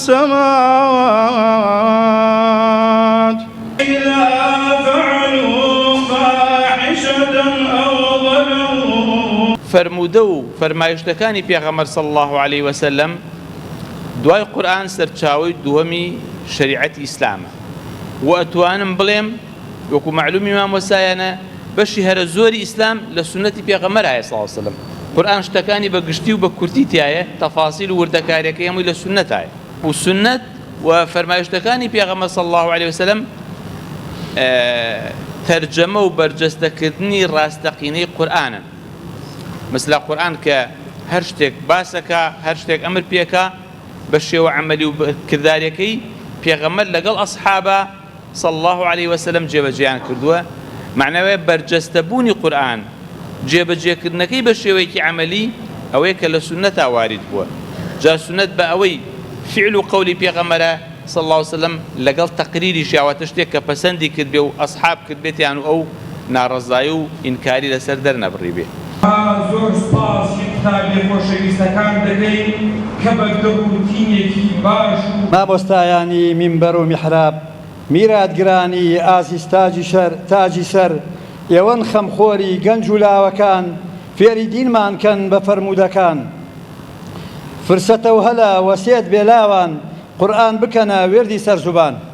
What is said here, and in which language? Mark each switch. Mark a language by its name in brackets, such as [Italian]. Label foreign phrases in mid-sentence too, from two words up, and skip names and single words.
[Arabic] السماوات إذا فعلوا فاحشة أو ظلموا [Central Kurdish] فرمودو فرمایشتەکانی پێغەمبەر [Arabic] صلی الله عليه وسلم [Central Kurdish] دوای قورآن سەرچاوەی دووەمی شریعەتی ئیسلامە و ئەتوانم بڵێم وەکو معلومی مامۆسایانە بەشی هەرە زۆری ئیسلام لە سونەتی پێغەمبەرایە [Arabic] صلی الله عليه وسلم [Central Kurdish] قورآن شتەکانی بە گشتی و بە کورتی تایە تەفاسیل و وردەکاریەکەی هەمووی لە سونەتایە و سونەت و فەرمایشتەکانی پێغەمبەر [Arabic] صلی الله عليه وسلم [Central Kurdish] تەرجەمە و بەرجەستەکردنی ڕاستەقینەی قورآنن مثل قورآن کە هەر شتێک باسەکە هەر شتێک ئەمر پێکە بە شێوە عەمەلی و کرداریەکەی پێغەمبەر لەگەڵ ئەسحابە [Arabic] صلى الله عليه وسلم [Central Kurdish] جێبەجێیان کردووە معنەوەیە بەرجەستەبوونی قورآن جێبەجێکردنەکەی بە شێوەیەکی عەمەلی ئەوەیە کە لە سونەتا وارد بووە جا سونەت بە ئەوەی فعل و قەولی پێغەمبەرە [Arabic] صلى الله عليه وسلم [Central Kurdish] لەگەڵ تەقریری شیاوەتە شتێک کە پەسەندی کرد بێ و ئەسحاب کرد بێتیان و ئەو ناڕەزایی و ئینکاری لەسەر دەرنەبڕی بێ. زۆر سپاس کتابی خۆشەویستەکان دەکەین کە بە گەڕوتینێکی باش مامۆستایانی مینبەر و میحراب میراتگرانی ئازیز تاجی سەر ئێوەن خەمخۆری گەنج و لاوەکان فێری دینمان کەن بە فەرموودەکان فرسەتە و هەلە وەسێت بێلاوان قورئان بکەنە وێردی سەرزوبان.